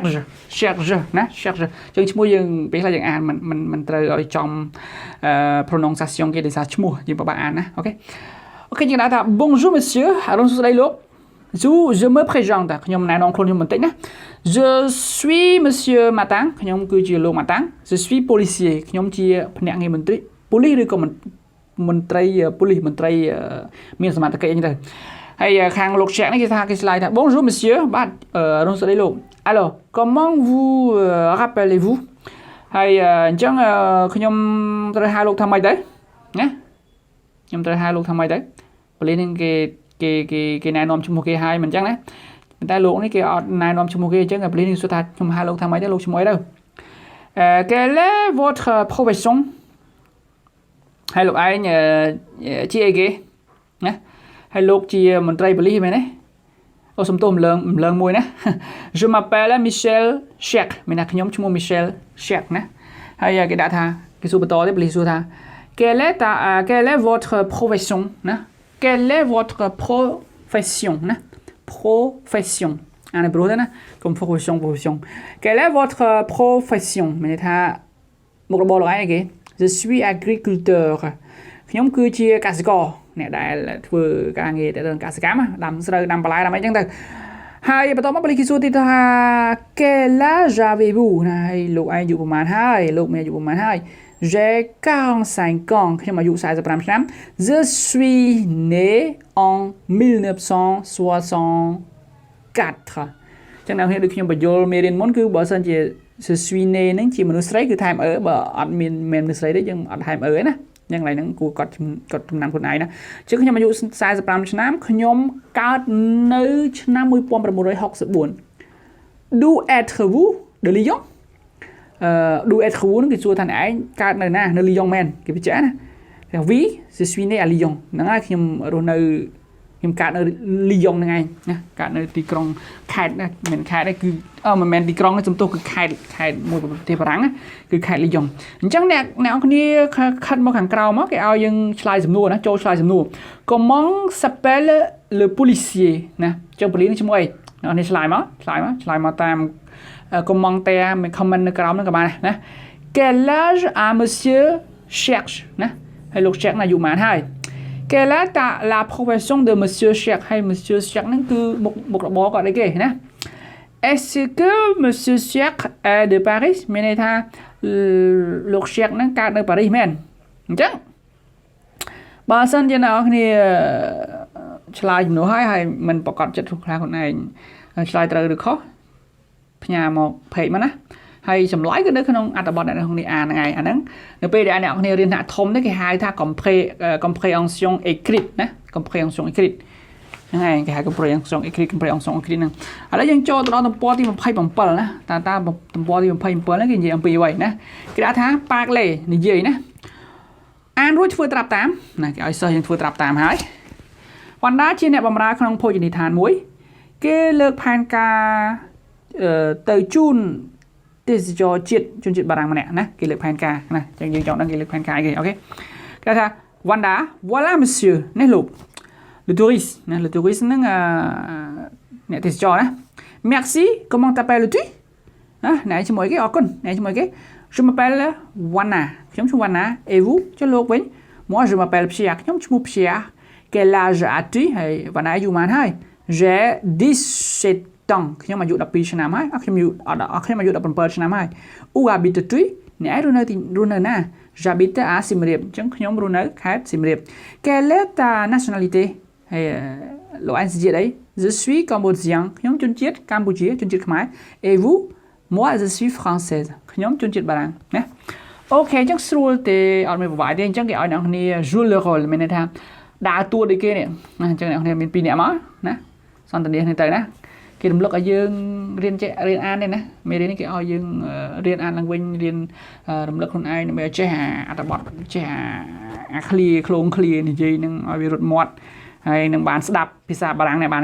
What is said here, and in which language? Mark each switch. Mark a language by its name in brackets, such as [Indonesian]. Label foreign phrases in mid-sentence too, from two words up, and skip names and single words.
[Khmer] ណា Chers អញ្ចឹងឈ្មោះយើងពេលខ្លះយើងអានមិនត្រូវឲ្យចំ prononciation គេដោយសារឈ្មោះយើងពិបាកអានណាអូខេយើងដាក់ថា [French] Bonjour monsieur [Khmer] អរុនសួស្តីលោក je [French] me présente [Khmer] ខ្ញុំណែនាំខ្លួនខ្ញុំបន្តិចណា [French] Je suis monsieur Matin [Khmer] ខ្ញុំគឺជាលោក Matin [French] Je suis policier [Khmer] ខ្ញុំជាភ្នាក់ ងារមន្ត្រីប៉ូលីសឬក៏មន្ត្រីប៉ូលីសមន្ត្រីមានសមត្ថកិច្ចអីទៅហើយខាងលោក Chers នេះគេថាគេឆ្លើយថា [French] Bonjour monsieur [Khmer] បាទអរុនសួស្តីលោក [French] Alors comment vous rappelez-vous [Khmer] ហើយអញ្ចឹងខ្ញុំត្រូវហៅលោកថាម៉េចទៅណាខ្ញុំត្រូវហៅលោកថាម៉េចទៅប៉ូលីសនេះគេណែនាំឈ្មោះគេហើយមិនអញ្ចឹងណាតែលោកនេះគេអត់ណែនាំឈ្មោះគេអញ្ចឹងប៉ូលីសនេះសួរថាខ្ញុំហៅលោកថាម៉េចទៅលោកឈ្មោះអីទៅ [French] Quelle est votre profession [Khmer] ហើយលោកឯងជាអីគេណាហើយលោកជាមន្ត្រីប៉ូលីសមែនទេអូសំទោសម្លឹងមួយណា [French] Je m'appelle Michel Chers [Khmer] មានថាខ្ញុំឈ្មោះ Michel Chers ណាហើយគេដាក់ថាគេសួរបន្តទេប៉ូលីសសួរថា [French] Quelle est votre profession [Khmer] ណា [French] Quelle est votre profession [Khmer] ណា profession អានេះព្រោះទេណាកុំ profession [French] Quelle est votre profession [Khmer] មានន័យថាមុខរបរលោកឯងអីគេ [French] Je suis agriculteur [Khmer] ខ្ញុំគឺជាកសិករអ្នកដែលធ្វើការងារទៅនឹងកសិកម្មដាំស្រូវដាំបន្លែដាំអីចឹងទៅហើយបន្តមកប៉ូលីសគេសួរទៀតថា [French] Quel âge avez-vous [Khmer] ណាហើយលោកឯងអាយុប្រហែលហើយលោកមានអាយុប្រហែលហើយ J'ai 45 ans ខ្ញុំអាយុ45ឆ្នាំ [French] Je suis né en 1964 [Khmer] ចឹងដល់គ្នាដូចខ្ញុំបញ្យល់មេរៀនមុនគឺបើសិនជា [French] Je suis né [Khmer] ហ្នឹងជាមនុស្សស្រីគឺថែមអឺបើអត់មានមនុស្សស្រីទេយើងអត់ថែមអឺទេណាយ៉ាងไรហ្នឹងគួរគាត់ចំណាំខ្លួនឯងណាចឹងខ្ញុំអាយុ45ឆ្នាំខ្ញុំកើតនៅឆ្នាំ1964 [French] D'où êtes-vous de Lyon D'où êtes-vous [Khmer] ហ្នឹងគេសួរថាឯងកើតនៅណានៅ Lyon មែនគេបញ្ជាក់ណាថា [French] Oui je suis né à Lyon [Khmer] ហ្នឹងហើយខ្ញុំរស់នៅខ្ញុំកើតនៅ Lyon ហ្នឹងឯងណាកើតនៅទីក្រុងខេត្តណាមិនខេត្តទេគឺមិនមែនទីក្រុងទេសំទោសគឺខេត្តមួយប្រទេសបារាំងណាគឺខេត្ត Lyon អញ្ចឹងអ្នកនរគ្នាខិតមកខាងក្រៅមកគេឲ្យយើងឆ្លើយសំណួរណាចូលឆ្លើយសំណួរ [French] Comment s'appelle le policier [Khmer] ណាចុះប៉ូលីសនេះឈ្មោះអីអ្នកនេះឆ្លើយមកតាម commentaire មាន comment នៅក្រោមហ្នឹងក៏បានណា [French] Quel âge a monsieur Chers [Khmer] ណាហើយលោក Chers ណាអាយុប៉ុន្មានហើយ [French] Quelle est la profession de monsieur Chers [Khmer] ហើយ monsieur Chers ហ្នឹងគឺមុខរបរគាត់អីគេណា [French] Est-ce que monsieur Chers est de Paris [Khmer] មានន័យថាលោក Chers ហ្នឹងកើតនៅប៉ា រីសមែនអញ្ចឹងបើសិនជាអ្នកនរគ្នាឆ្លើយចំនួនហើយមិនប្រកាសចិត្តខ្លាំងខ្លួនឯងឆ្លើយត្រូវឬខុសផ្ញើមក page មកណាហើយចម្លើយគឺនៅក្នុងអត្ថបទដែលក្នុងនេះអានហ្នឹងឯងអាហ្នឹងនៅពេលដែលអ្នកគ្នារៀនថ្នាក់ធំនេះ គេហៅថា [French] compréhension écrite [Khmer] ណា [French] compréhension écrite [Khmer] ហ្នឹងឯងគេហៅ [French] compréhension écrite [Khmer] ហ្នឹងឥឡូវយើងចូលទៅដល់ទំព័រទី27ណាតើទំព័រទី27ហ្នឹងគេនិយាយអំពីអ្វីណាគេដាក់ថា parler និ យាយណាអានរួចធ្វើត្រាប់តាមណាគេឲ្យសិស្សយើងធ្វើត្រាប់តាមហើយវណ្ដាជាអ្នកបម្រើក្នុងភោជនីយដ្ឋានមួយគេលើកផែ នការទៅជូនទេសចរជាតិជនជាតិបារាំងម្នាក់ណាគេលើកផែនការណាអញ្ចឹងយើងចង់ដឹងគេលើកផែនការអីគេអូខេគេថា [French] Wanda voilà monsieur [Khmer] នេះលោក [French] le touriste [Khmer] ណា [French] le touriste [Khmer] ហ្នឹងអ្នកទេសចរណា [French] Merci comment t'appelles-tu [Khmer] ណាអ្នកឈ្មោះអីគេអរគុណអ្នកឈ្មោះអីគេ [French] Je m'appelle Wanda [Khmer] ខ្ញុំឈ្មោះ Wanda [French] et vous [Khmer] ចុះលោកវិញ [French] Moi je m'appelle Pierre [Khmer] ខ្ញុំឈ្មោះ Pierre [French] Quel âge as-tu [Khmer] ហើយ Wanda អាយុប៉ុន្មានហើយ J'ai 17 ans ខ្ញុំអាយុ12ឆ្នាំហើយខ្ញុំអាយុ17ឆ្នាំហើយ [French] Où habites-tu [Khmer] អ្នករស់នៅណា [French] J'habite à Siem Reap [Khmer] អញ្ចឹងខ្ញុំរស់នៅខេត្ត Siem Reap [French] Quelle est ta nationalité [Khmer] ហើយលោកឯងសញ្ជាតិអី [French] Je suis cambodgien [Khmer] ខ្ញុំជនជាតិកម្ពុជាជនជាតិខ្មែរ [French] Et vous moi je suis française [Khmer] ខ្ញុំជនជាតិបារាំងណាអូខេអញ្ចឹងស្រួលទេអត់មានប្រវត្តិទេអញ្ចឹងគេឲ្យអ្នកគ្នា [French] jouer le rôle [Khmer] មានន័យថាដើរតួដូចគេនេះណាអញ្ចឹងអ្នក គ្នាមាន2នាក់មកណាសន្ទនាគ្នាទៅណាគេរំលឹកឲ្យយើងរៀនអាននេះណាមេរៀននេះគេឲ្យយើងរៀនអានឡើងវិញរៀនរំលឹកខ្លួនឯងដើម្បីឲ្យចេះអត្ថបទចេះអាឃ្លាឃ្លោងឃ្លានិយាយនឹងឲ្យវារត់មាត់ហើយនឹងបានស្ដាប់ភាសាបារាំងនេះបាន